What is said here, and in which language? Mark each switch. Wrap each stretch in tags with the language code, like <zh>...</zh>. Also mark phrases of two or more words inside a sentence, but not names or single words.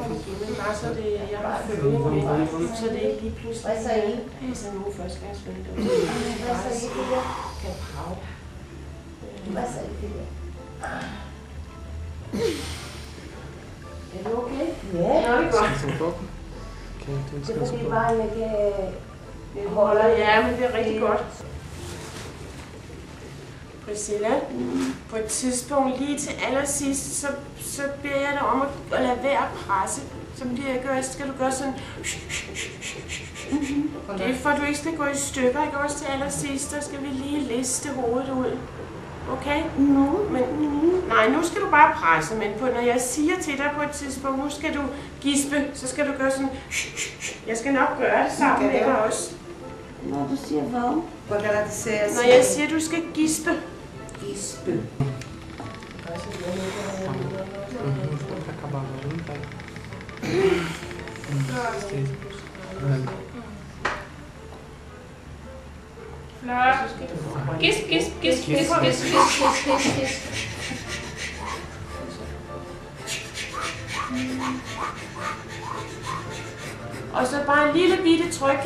<da>Så det er ikke lige pludselig.</da> <pt>Vai sair.</pt> <da>Altså nu førstegangsfødte.</da> <pt>Vai sair, filha.</pt> <da>Kan brage.</da> <pt>Vai sair, filha.</pt> <da>Er du okay? Ja. Nå, det er godt.</da> <pt>Descansa um pouco. Ok, então</pt> <da>Det er</da> <pt>descansa</pt> <da>fordi</da> <pt>um pouco.</pt> <da>vejen ikke Holder, ja, men det er rigtig godt. Priscilla, på et tidspunkt lige til allersidst, så beder jeg dig om at lade være at presse. Som det jeg gør, så skal du gøre sådan. Det er for, at du ikke skal gå i stykker, ikke også til allersidst, der skal vi lige liste hovedet ud. Okay? Men, nej, nu skal du bare presse, men når jeg siger til dig på et tidspunkt, nu skal du gispe, så skal du gøre sådan. Jeg skal nok gøre det sammen med dig også. Når du siger hvad?</da> <pt>Quando ela disser assim.</pt> <da>Når jeg siger, du skal gispe. Gispe.</da> <pt>Pra acabar agora, não vai.</pt> <da>Flot. Gisp, gisp, gisp, gisp, gisp, gisp, gisp, gisp. Og så bare en lille bitte tryk.</da>